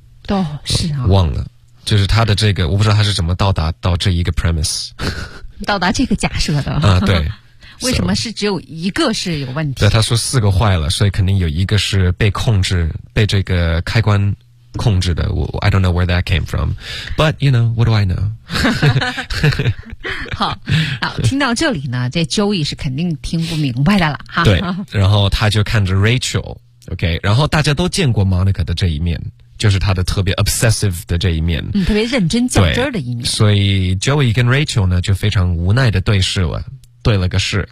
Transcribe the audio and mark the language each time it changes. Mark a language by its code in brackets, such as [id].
[zh] 都是啊。忘了。就是他的这个，我不知道他是怎么到达到这一个 premise，到达这个假设的啊，对。为什么是只有一个是有问题？对，他说四个坏了，所以肯定有一个是被控制，被这个开关控制的。 [en] 我 I don't know where that came from， but you know what do I know？ [zh] 好，听到这里呢，这 Joey 是肯定听不明白的了哈。对，然后他就看着 Rachel， OK， 然后大家都见过 Monica 的这一面。就是他的特别 obsessive 的这一面，嗯，特别认真较真的一面。所以 Joey 跟 Rachel 呢就非常无奈的对视了，对了个视，